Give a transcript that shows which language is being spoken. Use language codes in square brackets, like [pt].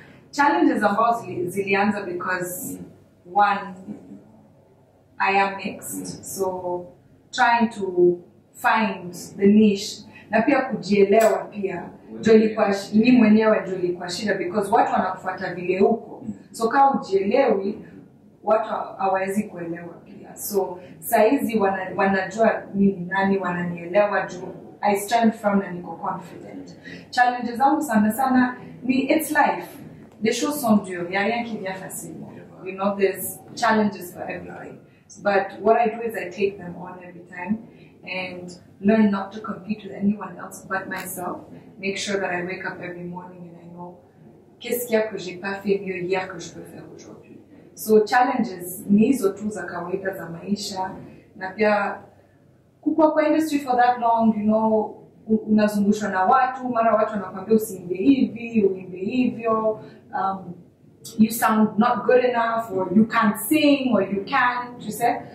[sw] Challenges ambazo zilianza [en] because one, I am mixed, so trying to find the niche [sw] na pia kujielewa pia ndio ilikuwa mimi mwenyewe ndio ilikuwa shida, because watu wanakufuata vile huko, so kama ujielewi watu hawawezi kuelewa pia. So saizi wanajua mimi nani, wananielewa juu [en] I stand firm [sw] na niko confident. Challenges zangu sana ni [en] it's life. [fr] Les choses sont dures, il y a rien qui vient facilement. [en] You know, there's challenges for everything. But what I do is I take them on every time and learn not to compete with anyone else but myself. Make sure that I wake up every morning and I know [fr] qu'est-ce qu'il y a que j'ai pas fait mieux hier que je peux faire aujourd'hui. [sw] So challenges ni hizo tu za kawaida za maisha, na pia kukua kwa industry [en] for that long, you know, [sw] unazungushwa na watu, mara watu wanakuambia usiimbe hivi, uimbe hivyo, [en] you sound not good enough, or you can't sing, or you can, [fr] tu sais.